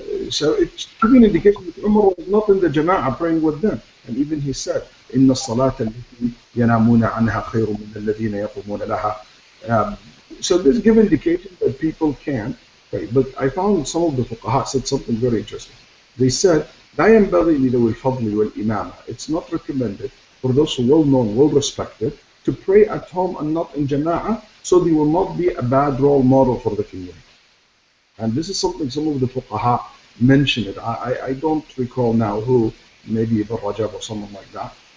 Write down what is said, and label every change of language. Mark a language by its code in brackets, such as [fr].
[en] So it's giving an indication that Umar was not in the Jama'ah praying with them. And even he said, [ar] إن الصلاة التي ينامون عنها خير من الذين يقومون لها. [en] So this gives indication that people can pray. But I found some of the fuqaha said something very interesting. They said, [ar] لا ينبغي لذوي الفضل والإمامة. [en] It's not recommended for those who are well known, well respected, to pray at home and not in Jama'ah, so they will not be a bad role model for the community. And this is something some of the fuqaha mentioned it. I don't recall now who, maybe Ibn Rajab or someone like that.